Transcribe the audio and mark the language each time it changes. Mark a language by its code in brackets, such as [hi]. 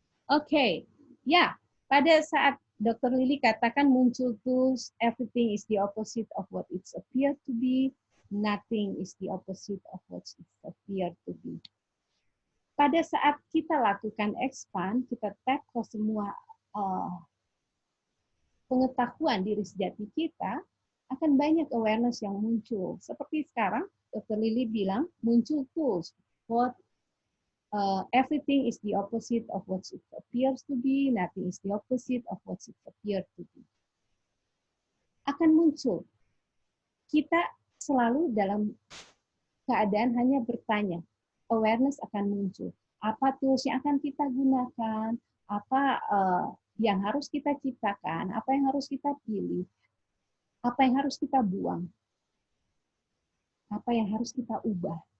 [id] Oke, ya, pada saat Dr. Lily katakan muncul tools, [en] everything is the opposite of what it appears to be. Nothing is the opposite of what it appears to be. [id] Pada saat kita lakukan expand, kita tap ke semua pengetahuan diri sejati kita, akan banyak awareness yang muncul. Seperti sekarang, Dr. Lily bilang, muncul tools. [en] What everything is the opposite of what it appears to be, nothing is the opposite of what it appears to be. [id] Akan muncul. Kita selalu dalam keadaan hanya bertanya. Awareness akan muncul. Apa tools yang akan kita gunakan? Apa yang harus kita ciptakan? Apa yang harus kita pilih? Apa yang harus kita buang? Apa yang harus kita ubah?